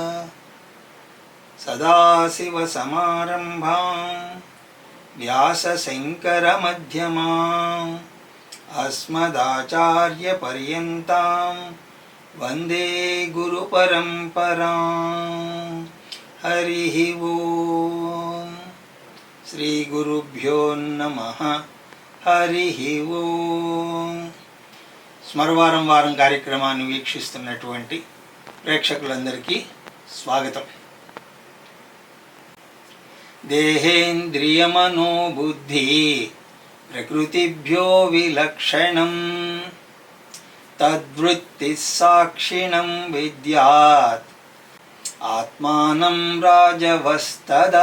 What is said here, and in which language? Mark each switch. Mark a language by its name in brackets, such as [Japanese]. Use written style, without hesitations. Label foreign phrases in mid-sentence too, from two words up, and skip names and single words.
[Sanskrit] सदाशिवसमारम्भां व्यासशङ्करमध्यमाम् अस्मदाचार्यपर्यन्तां वन्दे गुरुपरम्परां। हरिः ओं। श्रीगुरुभ्यो नमः। हरिः ओं। [Telugu] స్మరవారం వారం కార్యక్రమాన్ని వీక్షిస్తున్నటువంటి ప్రేక్షకులందరికీ స్వాగతం. [Sanskrit] देहेन्द्रियमनोबुद्धि प्रकृतिभ्यो विलक्षणं तद्वृत्ति साक्षिणं विद्यात् आत्मानं राजवस्तदा.